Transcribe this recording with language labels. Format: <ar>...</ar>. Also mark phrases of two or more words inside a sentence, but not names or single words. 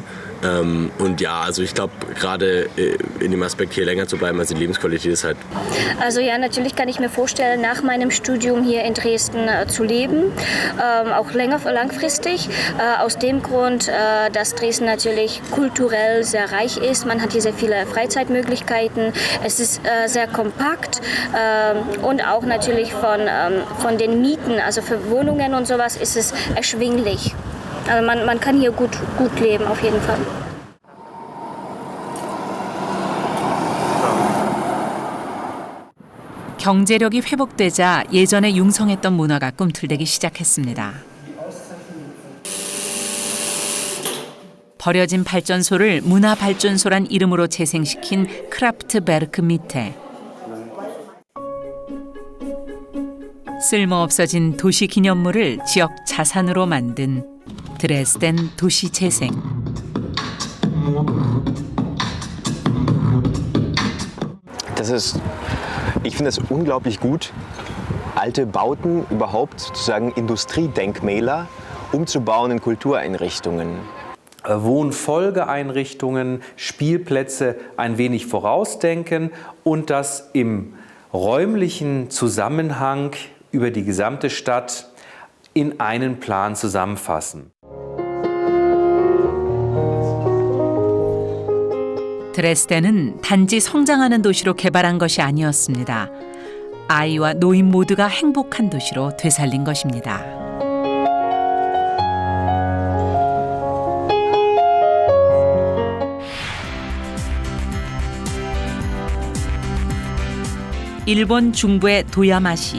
<de>Und ja, also ich glaube, gerade in dem Aspekt hier länger zu bleiben, also die Lebensqualität ist halt. Also ja, natürlich kann ich mir vorstellen, nach meinem Studium hier in Dresden zu leben, auch langfristig. Aus dem Grund, dass Dresden natürlich kulturell sehr reich ist. Man hat hier sehr viele Freizeitmöglichkeiten. Es ist sehr kompakt und auch natürlich von den Mieten, also für Wohnungen und sowas, ist es erschwinglich. Also man kann hier gut leben, auf jeden Fall.</de> <ko>경제력이 회복되자 예전에 융성했던 문화가 꿈틀대기 시작했습니다. 버려진 발전소를 문화발전소란 이름으로 재생시킨 크라프트베르크 밑에 쓸모없어진 도시 기념물을 지역 자산으로 만든 드레스덴 도시 재생.</ko> <de>Ich finde es unglaublich gut, alte Bauten, überhaupt sozusagen Industriedenkmäler umzubauen in Kultureinrichtungen. Wohnfolgeeinrichtungen, Spielplätze ein wenig vorausdenken und das im räumlichen Zusammenhang über die gesamte Stadt in einen Plan zusammenfassen.</de> <ko>드레스덴은 단지 성장하는 도시로 개발한 것이 아니었습니다. 아이와 노인 모두가 행복한 도시로 되살린 것입니다. 일본 중부의 도야마시.</ko>